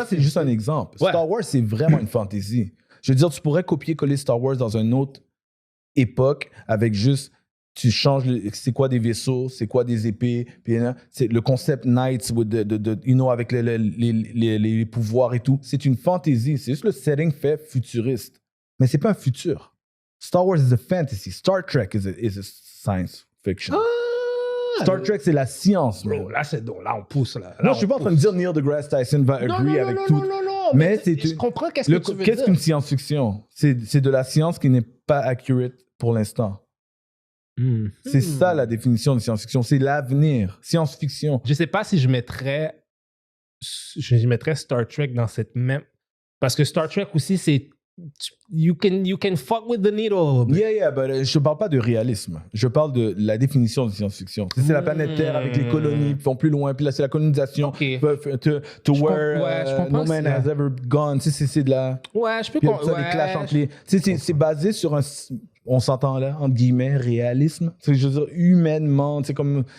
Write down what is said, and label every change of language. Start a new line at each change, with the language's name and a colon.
French: Mais ça, c'est juste un exemple. Ouais. Star Wars, c'est vraiment une fantasy. Je veux dire, tu pourrais copier-coller Star Wars dans une autre époque avec juste... Tu changes, c'est quoi des vaisseaux, c'est quoi des épées, puis c'est le concept Knights avec les pouvoirs et tout. C'est une fantaisie, c'est juste le setting fait futuriste. Mais c'est pas un futur.
English: Star Wars is a fantasy. Star Trek is a science fiction.
French: Star Trek, c'est la science, bro. Là, on pousse. Là, non, je suis pas en train de dire Neil deGrasse Tyson va agree avec tout. Non, mais je comprends qu'est-ce que tu veux dire. Qu'est-ce qu'une science-fiction? C'est de la science qui n'est pas accurate pour l'instant. C'est ça la définition de science-fiction, c'est l'avenir. Science-fiction. Je sais pas si je mettrais Star Trek dans cette même... Parce que Star Trek aussi, c'est...
English: You can fuck with the needle. Yeah, but
French: je parle pas de réalisme. Je parle de la définition de science-fiction. C'est la planète Terre avec les colonies qui vont plus loin, puis là, c'est la colonisation
English: to where no man has ever gone.
French: C'est de la... Ouais, je peux comprendre. Des clashs entre les... C'est basé sur un... On s'entend là, entre guillemets, réalisme. C'est, je veux dire, humainement, c'est comme...